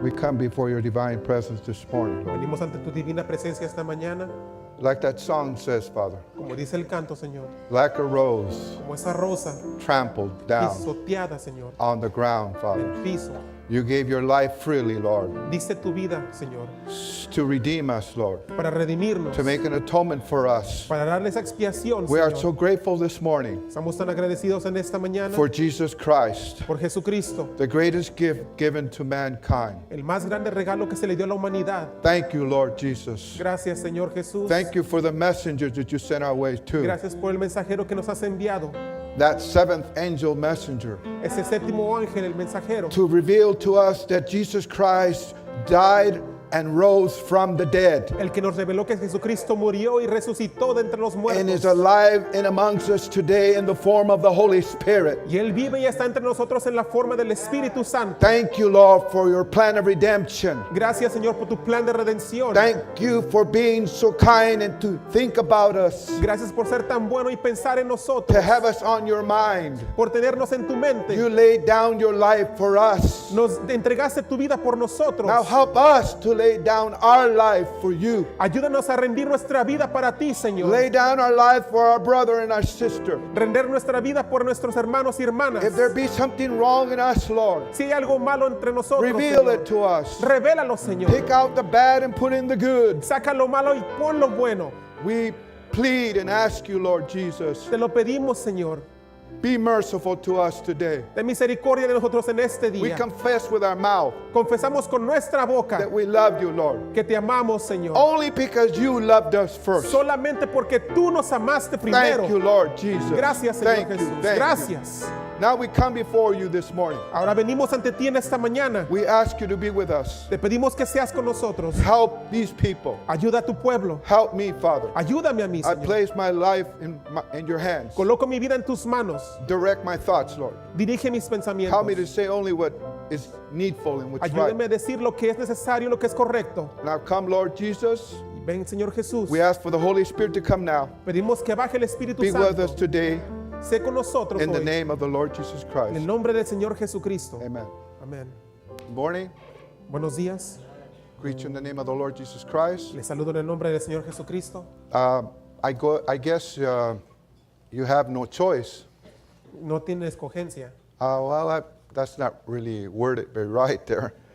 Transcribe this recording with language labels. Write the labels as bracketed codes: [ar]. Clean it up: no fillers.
[en] we come before your divine presence this morning, Lord. [es] venimos ante tu divina presencia esta mañana. [en] Like that song says, Father, [es] Como dice el canto, Señor, [en] like a rose [es] como esa rosa [en] trampled down [es] pisoteada, Señor, [en] on the ground, [es] en [en] Father. [es] el piso. [en] You gave your life freely, Lord, [es] Diste tu vida, Señor, [en] to redeem us, Lord, [es] para redimirnos, [en] to make an atonement for us. [es] para darle esa expiación, [en] We are [es] Señor. [en] so grateful this morning [es] Estamos tan agradecidos en esta mañana [en] for Jesus Christ, [es] por Jesucristo, [en] the greatest gift given to mankind. [es] el más grande regalo que se le dio a la humanidad. [en] Thank you, Lord Jesus. [es] Gracias, Señor Jesús. [en] Thank you for the messengers that you sent our way to. [es] Gracias por el mensajero que nos has enviado. [en] That seventh angel messenger [es] Ese séptimo ángel, el mensajero, [en] to reveal to us that Jesus Christ died and rose from the dead [es] El que nos reveló que Jesucristo murió y resucitó de entre los [en] and is alive and amongst us today in the form of the Holy Spirit. [es] Y Él vive y está entre nosotros en la forma del Espíritu Santo. [en] Thank you, Lord, for your plan of redemption. [es] Gracias, Señor, por tu plan de redención. [en] Thank you for being so kind and to think about us, [es] Gracias por ser tan bueno y pensar en [en] to [es] nosotros. [en] have us on your mind. [es] Por tenernos en tu mente. [en] You laid down your life for us. [es] Nos entregaste tu vida por nosotros. [en] Now help us to lay down our life for you. [es] Ayúdanos a rendir nuestra vida para ti, Señor. [en] Lay down our life for our brother and our sister. [es] Render nuestra vida por nuestros hermanos y hermanas. [en] If there be something wrong in us, Lord, [es] Si hay algo malo entre nosotros, [en] reveal [es] Señor, [en] it to us. [es] revélalo, Señor. [en] Take out the bad and put in the good. [es] Saca lo malo y pon lo bueno. [en] We plead and ask you, Lord Jesus, [es] Te lo pedimos, Señor. [en] be merciful to us today. [es] Ten misericordia de nosotros en este [en] We [es] día. [en] confess with our mouth [es] Confesamos con nuestra boca [en] that we love you, Lord, [es] que te amamos, Señor. [en] only because you loved us first. [es] Solamente porque tú nos amaste primero. [en] Thank you, Lord Jesus. [es] Gracias, Señor [en] Thank you, [es] Jesús. [en] thank you. [es] Gracias. [en] Now we come before you this morning. [es] Ahora venimos ante ti en esta mañana. [en] We ask you to be with us. [es] Te pedimos que seas con nosotros. [en] Help these people. [es] Ayuda a tu pueblo. [en] Help me, Father. [es] Ayúdame a mí, [en] I [es] Señor. [en] place my life in your hands. [es] Coloco mi vida en tus manos. [en] Direct my thoughts, Lord. [es] Dirige mis pensamientos. [en] Help me to say only what is needful and what's [es] Ayúdame [en] right. [es] a decir lo que es necesario, lo que es correcto. [en] Now come, Lord Jesus. [es] Ven, Señor Jesús. [en] We ask for the Holy Spirit to come now. [es] Pedimos que baje el Espíritu [en] Be with us [es] Santo. [en] today [es] Sé con nosotros [en] in the [es] hoy. [en] name of the Lord Jesus [es] En el [en] Christ. [es] nombre del Señor Jesucristo. [en] Amen. [es] Amén. [en] Good morning. [es] Buenos días. [en] Greet you in the name of the Lord Jesus Christ. [es] Les saludo en el nombre del Señor Jesucristo. [en] I guess you have no choice. [es] No tiene escogencia. [en] That's not really worded very right there.